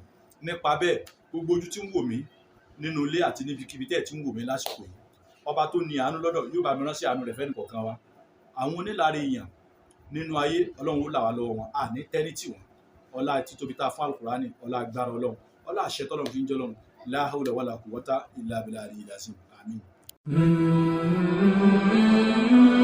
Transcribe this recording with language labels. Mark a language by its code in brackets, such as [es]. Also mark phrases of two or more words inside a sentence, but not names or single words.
[yo] Nípa bẹ́ẹ̀, gbogbo ojú tí ń wò mí nínú ilé àti níbikíbi tẹ́ ẹ̀ tí ń wò mí lásìkò yìí, ọba tó ní àánú lọ́dọ̀ yóò bá mi rán sí àánú rẹ̀ fẹ́ni kọ̀ọ̀kan wa. Àwọn onílára èèyàn nínú ayé ọlọ́run ó là wá lọ́wọ́ wọn àní tẹ́rítì wọn ọlá títóbi tá a fún alukurani ọlá agbára ọlọ́run ọlá àṣẹ tọ́lọ́run fi ń jẹ́ ọlọ́run [ar] لا حول ولا قوة إلا بالله العلي العظيم [yo] àmín.